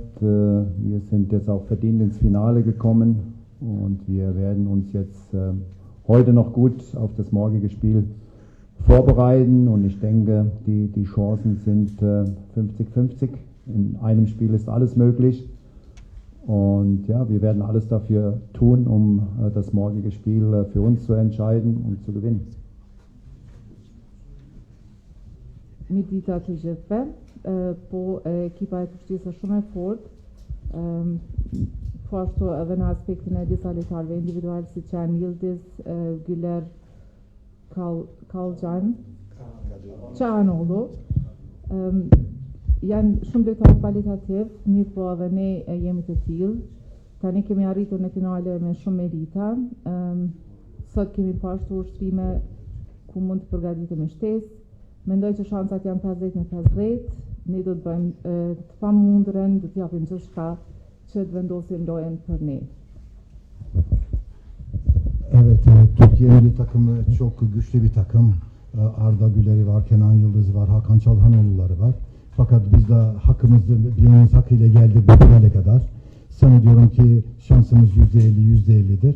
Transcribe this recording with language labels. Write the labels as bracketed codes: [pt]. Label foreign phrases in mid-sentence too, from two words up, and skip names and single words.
[de] Wir sind jetzt auch verdient ins Finale gekommen und wir werden uns jetzt heute noch gut auf das morgige Spiel vorbereiten und ich denke, die Chancen sind 50-50. In einem Spiel ist alles möglich und ja, wir werden alles dafür tun, um das morgige Spiel für uns zu entscheiden und zu gewinnen. [sq] Midita Tujeve, po ekipa e Turqisë është shumë e fortë, po ashtu edhe në aspektin e disa lojtarëve individual siç janë Yildiz, Güler, Çalhanoğlu. Janë shumë lojtarë kvalitativ, mirë po edhe ne jemi të tillë. Tani kemi arritur në finale me shumë merita. Sot kemi pasur ushtrime ku mund të përgatitemi shtesë. Mendoj që shancat janë 50-50. Ne do të bëjmë të pamundren, do të japim gjithçka që të vendosim lojën për ne. [tr] Evet, Türkiye milli takımı çok güçlü bir takım. Arda Güler'i var, Kenan Yıldız'ı var, Hakan Çalhanoğlu'ları var. Fakat biz de birimiz hakkıyla geldik bu finale kadar. Sanıyorum ki şansımız %50'dir.